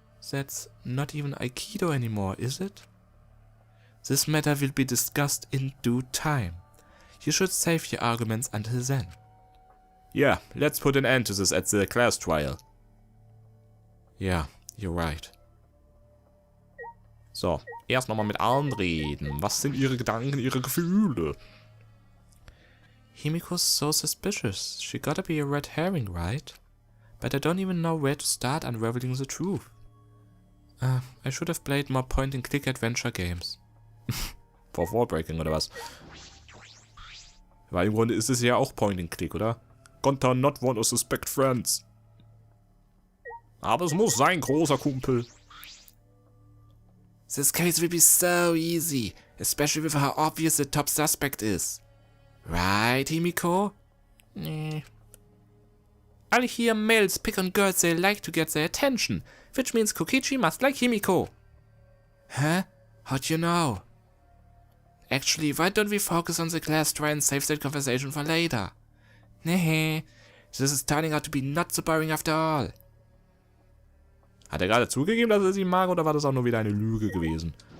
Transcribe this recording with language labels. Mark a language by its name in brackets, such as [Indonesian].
[English] That's not even Aikido anymore, is it? This matter will be discussed in due time. You should save your arguments until then. Yeah, let's put an end to this at the class trial. Yeah, you're right. [German] So, erst nochmal mit allen reden. Was sind ihre Gedanken, ihre Gefühle? [English] Himiko's so suspicious. She gotta be a red herring, right? But I don't even know where to start unraveling the truth. I should have played more point-and-click adventure games. For Wallbreaking [German] oder was? Weil im Grunde ist es ja auch Point-and-Click, oder? [English] Gonta not want to suspect friends. [German] Aber es muss sein, großer Kumpel. [English] This case will be so easy, especially with how obvious the top suspect is. Right, Himiko? I hear males pick on girls they like to get their attention, which means Kokichi must like Himiko. Huh? How'd you know? Actually, why don't we focus on the class trial and save that conversation for later? Nah, this is turning out to be not so boring after all. [German] Hat er gerade zugegeben, dass er sie mag, oder war das auch nur wieder eine Lüge gewesen?